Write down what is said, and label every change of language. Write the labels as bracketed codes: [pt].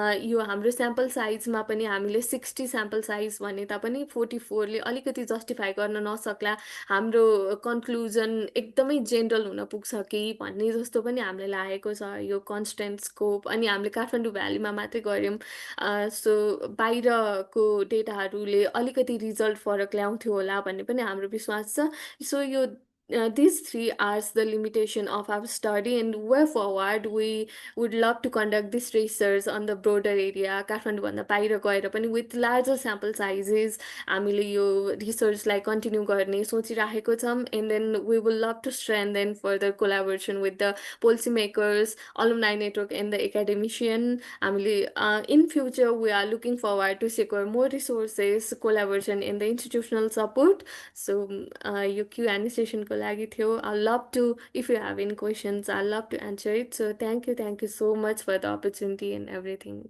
[ne] यो हाम्रो स्याम्पल साइजमा पनि हामीले 60 स्याम्पल साइज भने तापनि 44ले अलिकति जस्टिफाई गर्न नसक्ला हाम्रो कन्क्लुजन एकदमै जेनरल हुन पुग्छ कि भन्ने जस्तो पनि हामीलाई लागेको छ यो कन्स्टेन्ट स्कोप अनि हामीले काठमाडौँ भ्यालीमा मात्रै गऱ्यौँ सो बाहिरको डेटाहरूले अलिकति रिजल्ट फरक ल्याउँथ्यो होला भन्ने पनि हाम्रो विश्वास छ सो यो [en] these 3 hours the limitation of our study, and way forward we would love to conduct this research on the broader area [ne] काठमाडौँभन्दा बाहिर गएर पनि [en] with larger sample sizes [ne] हामीले यो रिसर्चलाई कन्टिन्यू गर्ने सोचिराखेको छौँ, [en] and then we will love to strengthen further collaboration with the policy makers, alumni network and the academician. हामीले in future we are looking forward to secure more resources, collaboration in the institutional support. [ne] So यो Q&A session को लागि थियो. [en] I'd love to, if you have any questions, I'd love to answer it. So thank you so much for the opportunity and everything.